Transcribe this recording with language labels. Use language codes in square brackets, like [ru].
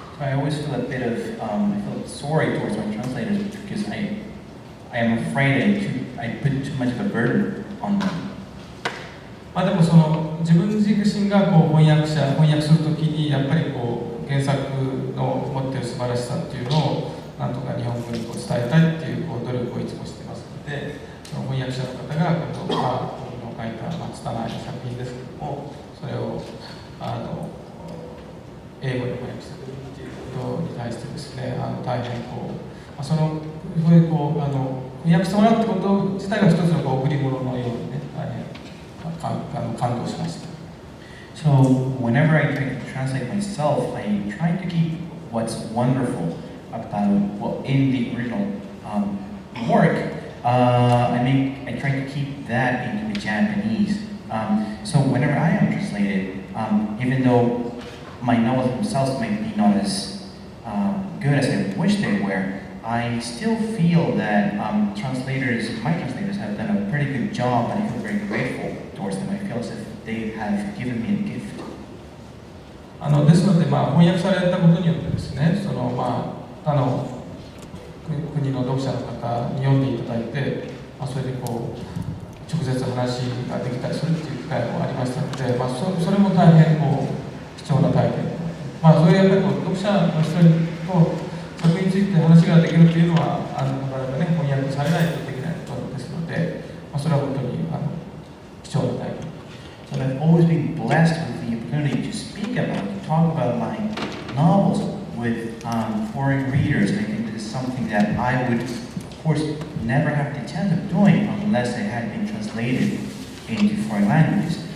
[en] So I always feel a bit of I feel sorry towards my translators because I am afraid I put too much of a burden on them. [ja] でも自分自身がこう翻訳するときにやっぱりこう原作の持っている素晴らしさっていうのをなんとか日本語にこう伝えたいっていうこう努力をいつもしてますので、その翻訳者の方が僕の書いた拙い作品ですけども、それを英語に翻訳するっていうことに対してですね、大変こうそういうこう翻訳してもらうってこと自体が一つのこう贈り物のようにね、感動しました。 [en] So whenever I try to translate myself, I try to keep what's wonderful about in the original work. I try to keep that into the Japanese. So whenever I am translated, even though my novels themselves might be not as good as I wish they were, I still feel that my translators have done a pretty good job, and I feel very grateful towards them. I feel as if they have given me a gift. [ja] ですので、翻訳されたことによってですね、他の国の読者の方に読んでいただいて、それでこう直接話ができたりするっていう機会もありましたので、それも大変こう貴重な体験。それやっぱりこう読者の人と作品について話ができるというのはなかなかね翻訳されないとできないことですので、それは本当に貴重な体験。 [en] So I've always been blessed with the opportunity to speak about, to talk about my novels with foreign readers, and I think this is something that I would, of course, never have the chance of doing unless they had been translated into foreign languages.